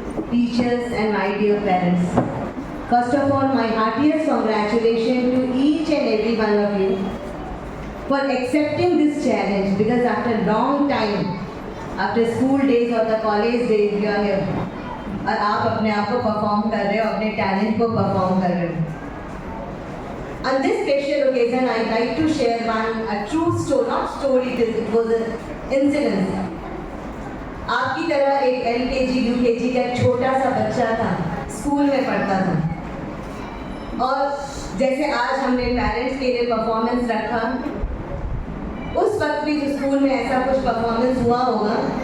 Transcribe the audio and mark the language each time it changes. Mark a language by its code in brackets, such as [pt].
[en] teachers and my dear parents. First of all, my heartiest congratulations to each and every one of you for accepting this challenge, because after a long time, after school days or the college days, you are here. [hi] और आप अपने आप को perform कर रहे हो, अपने talent को परफॉर्म कर रहे हो. [en] On this special occasion, I'd like to share a true story, not story, it was an incident. [hi] आपकी तरह एक LKG, UKG का एक छोटा सा बच्चा था, स्कूल में पढ़ता था. और जैसे आज हमने पेरेंट्स के लिए परफॉर्मेंस रखा, उस वक्त भी जो स्कूल में ऐसा कुछ परफॉर्मेंस हुआ होगा.